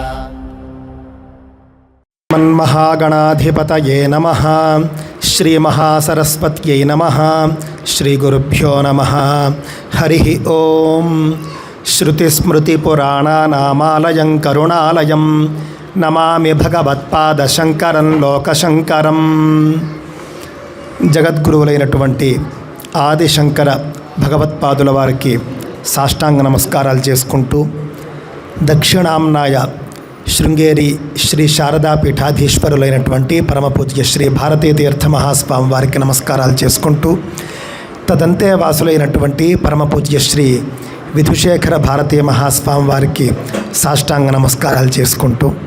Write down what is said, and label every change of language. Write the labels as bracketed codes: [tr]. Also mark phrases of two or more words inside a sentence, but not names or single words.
[sa] मन्महागणाधिपतये नमः। श्रीमहासरस्वत्यै नमः। श्रीगुरुभ्यो नमः। हरिः ओं। श्रुतिस्मृतिपुराणानामालयं करुणालयं नमामि भगवत्पादशङ्करं लोकशङ्करं। [te] జగద్గురువులైనటువంటి ఆదిశంకర భగవత్పాదుల వారికి సాష్టాంగ నమస్కారాలు చేసుకుంటూ దక్షిణాంనాయ శృంగేరి శ్రీ శారదా పీఠాధీశ్వరులైనటువంటి పరమపూజ్య శ్రీ భారతీ తీర్థ మహాస్వామి వారికి నమస్కారాలు చేసుకుంటూ తదంతే వాసులైనటువంటి పరమపూజ్య శ్రీ విధుశేఖర భారతీ మహాస్వామి వారికి సాష్టాంగ నమస్కారాలు చేసుకుంటూ